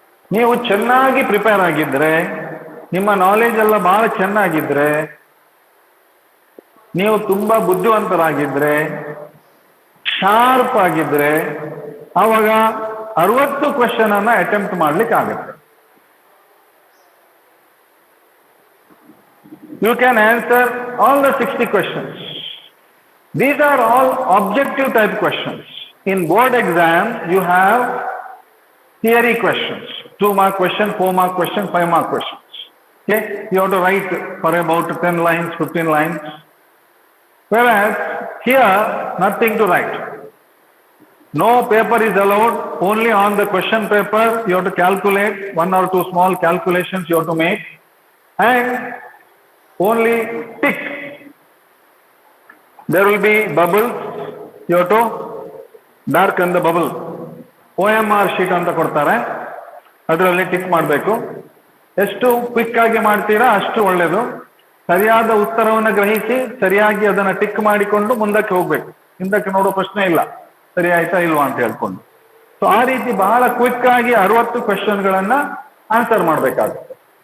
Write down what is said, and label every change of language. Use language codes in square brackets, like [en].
[kn] ನೀವು ಚೆನ್ನಾಗಿ ಪ್ರಿಪೇರ್ ಆಗಿದ್ರೆ, ನಿಮ್ಮ ನಾಲೆಜ್ ಎಲ್ಲ ಬಹಳ ಚೆನ್ನಾಗಿದ್ರೆ, ನೀವು ತುಂಬಾ ಬುದ್ಧಿವಂತರಾಗಿದ್ರೆ, ಶಾರ್ಪ್ ಆಗಿದ್ರೆ, ಆವಾಗ 60 ಕ್ವೆಶನ್ ಅನ್ನ ಅಟೆಂಪ್ಟ್ ಮಾಡ್ಲಿಕ್ಕೆ ಆಗುತ್ತೆ. [en] You can answer all the 60 questions. These are all objective type questions. In board exam, you have theory questions, 2 mark question, 4 mark question, 5 mark questions. Okay, you have to write for about 10 lines, 15 lines. Whereas here, nothing to write. No paper is allowed. Only on the question paper, you have to calculate 1 or 2 small calculations you have to make, and only tick. There will be bubbles. You have to darken the bubble. [kn] OMR sheet ಅಂತ ಕೊಡ್ತಾರೆ, ಅದರಲ್ಲಿ tick ಮಾಡಬೇಕು. ಎಷ್ಟು quick ಆಗಿ ಮಾಡ್ತೀರಾ ಅಷ್ಟು ಒಳ್ಳೆಯದು. ಸರಿಯಾದ ಉತ್ತರವನ್ನು ಗ್ರಹಿಸಿ ಸರಿಯಾಗಿ ಅದನ್ನ ಟಿಕ್ ಮಾಡಿಕೊಂಡು ಮುಂದಕ್ಕೆ ಹೋಗ್ಬೇಕು. ಹಿಂದಕ್ಕೆ ನೋಡೋ ಪ್ರಶ್ನೆ ಇಲ್ಲ, ಸರಿ ಆಯ್ತಾ ಇಲ್ವಾ ಅಂತ ಹೇಳ್ಕೊಂಡು. ಸೊ ಆ ರೀತಿ ಬಹಳ ಕ್ವಿಕ್ ಆಗಿ 60 ಕ್ವೆಶನ್ಗಳನ್ನ ಆನ್ಸರ್ ಮಾಡಬೇಕಾಗುತ್ತೆ.